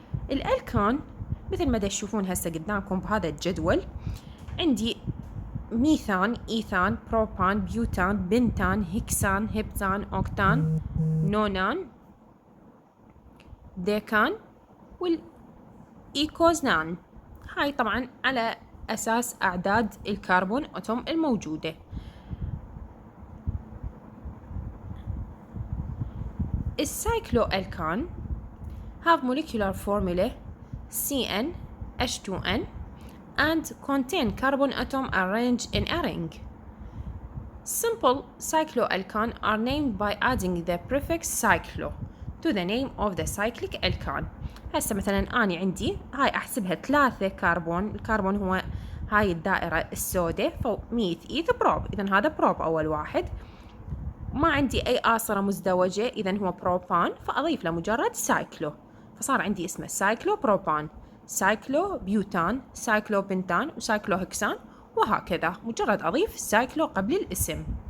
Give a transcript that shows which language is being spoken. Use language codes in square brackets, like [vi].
[ar] الألكان مثل ما تشوفون هسه قدامكم بهذا الجدول، عندي ميثان، إيثان، بروبان، بيوتان، بنتان، هكسان، هبتان، أوكتان، نونان، ديكان، والإيكوزنان. هاي طبعا على أساس أعداد الكربون أتوم الموجودة. [en] السايكلوألكان have molecular formula CnH2n and contain carbon atom arranged in a ring. Simple cycloalkane are named by adding the prefix cyclo to the name of the cyclic alkane. [ar] هسه مثلا أنا عندي هاي أحسبها 3 كربون، الكربون هو هاي الدائرة السوداء فميث إيث بروب، إذن هذا بروب أول واحد. ما عندي أي آصرة مزدوجة إذن هو بروبان، فأضيف له مجرد سايكلو، فصار عندي اسمه سايكلو بروبان، سايكلو بيوتان، سايكلو بنتان، وسايكلو هكسان، وهكذا مجرد أضيف سايكلو قبل الاسم.